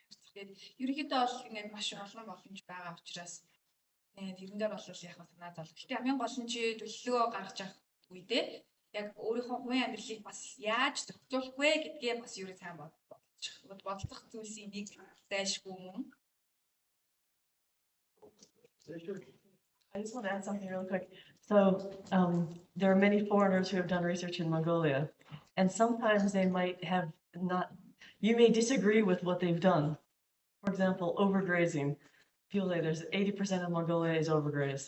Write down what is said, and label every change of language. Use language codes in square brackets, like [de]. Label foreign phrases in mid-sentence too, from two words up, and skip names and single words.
[mn] Тэгээд ерөнхийдөө бол ингээд маш олон боломж байгаа учраас тэрэн дээр бол яг санаа зовлоо. Гэтэ хамгийн гол нь чи төлөвлөгөө гаргаж авах үедээ яг өөрийнхөө хувийн амьдралыг бас яаж зохицуулах вэ гэдгээ бас юу сайн бодох зүйлсийн нэг зайлшгүй мөн. [en] I just want to add something real quick. So there are many foreigners who have done research in Mongolia, and sometimes they might have not, you may disagree with what they've done. For example, overgrazing. People say there's 80% of Mongolia is overgrazed.